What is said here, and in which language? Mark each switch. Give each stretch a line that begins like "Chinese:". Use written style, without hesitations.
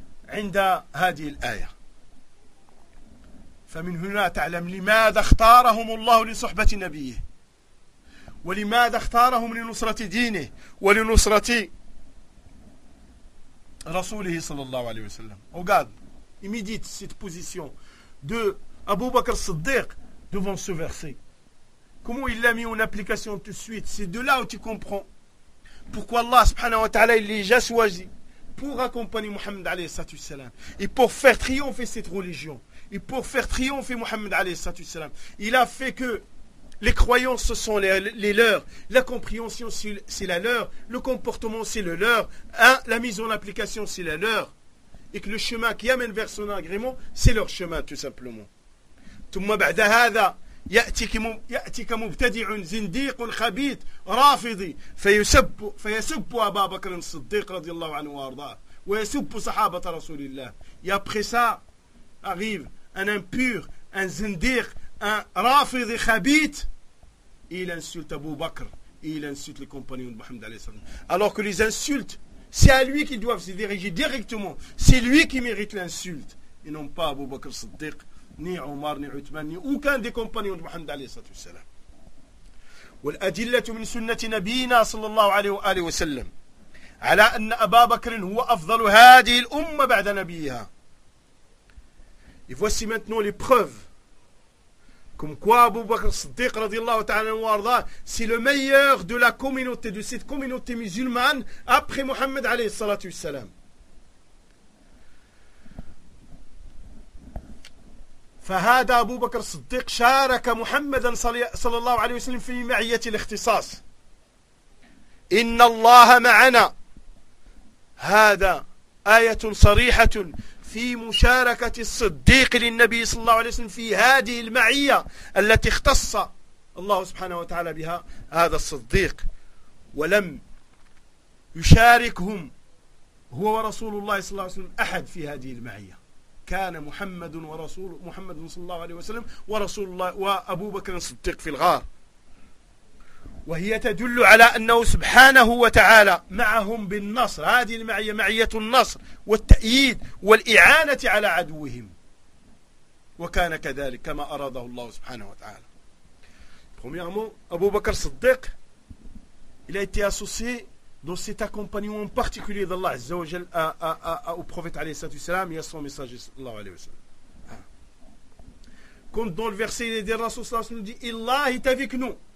Arabic: عند هذه الآية فمن هنا تعلم لماذا اختارهم الله لصحبة نبيه ولماذا اختارهم لنصرة دينه ولنصرة رسوله صلى الله عليه وسلم
French: regarde immédite cette position de Abu Bakr Siddiq devant ce verset. Comment il l'a mis en application tout de suite? C'est de là où tu comprends pourquoi Allah subhanahu wa ta'ala il l'a choisi pour accompagner Mohammed alayhi salatu salam et pour faire triompher cette religion et pour faire triompher Mohammed alayhi salatu salam. Il a fait que les croyances ce sont les leurs, la compréhension c'est la leur, le comportement c'est le leur, hein, la mise en application c'est la leur, et que le chemin qui amène vers son agrément c'est leur chemin tout simplement.
Arabic: Thumma ba'da hadha ياتيك مبتدئ زنديق خبيث رافضي فيسب ابا بكر الصديق رضي الله عنه وارضاه ويسب صحابه رسول الله.
French: يا بريسا arrive un impur, un zindiq, un rafidi khabith, il insulte Abu Bakr, il insulte les compagnons de Mohammed alayhi salam, alors que les insultes c'est à lui qu'ils doivent se diriger directement, c'est lui qui mérite l'insulte et non pas Abu Bakr Siddiq ني عمر ني عثمان ني وكان دي كومبانيون دو محمد عليه الصلاه والسلام.
Arabic: والادله من سنه نبينا صلى الله عليه واله وسلم على ان ابا بكر هو افضل هذه الامه بعد نبيها.
French: Et voici maintenant les preuves comme quoi Abu Bakr Siddiq رضي الله تعالى عنه وارضاه c'est le meilleur de la communauté, de cette communauté musulmane après Mohammed عليه الصلاه والسلام.
Arabic: فهذا أبو بكر الصديق شارك محمدا صلى الله عليه وسلم في معية الاختصاص إن الله معنا. هذا آية صريحة في مشاركة الصديق للنبي صلى الله عليه وسلم في هذه المعية التي اختص الله سبحانه وتعالى بها هذا الصديق، ولم يشاركهم هو ورسول الله صلى الله عليه وسلم أحد في هذه المعية. كان محمد ورسول محمد صلى الله عليه وسلم ورسول الله وأبو بكر الصديق في الغار، وهي تدل على أنه سبحانه وتعالى معهم بالنصر. هذه المعية معية النصر والتأييد والإعانة على عدوهم، وكان كذلك كما أراده الله سبحانه وتعالى.
French: أبو بكر الصديق il a été associé dans cet accompagnement particulier d'Allah Azza wa Jal au prophète عليه الصلاة والسلام et à son messager sallallahu alayhi wa sallam. Quand dans le verset il est dit, Rasul sallallahu alayhi wa sallam dit Allah est avec nous.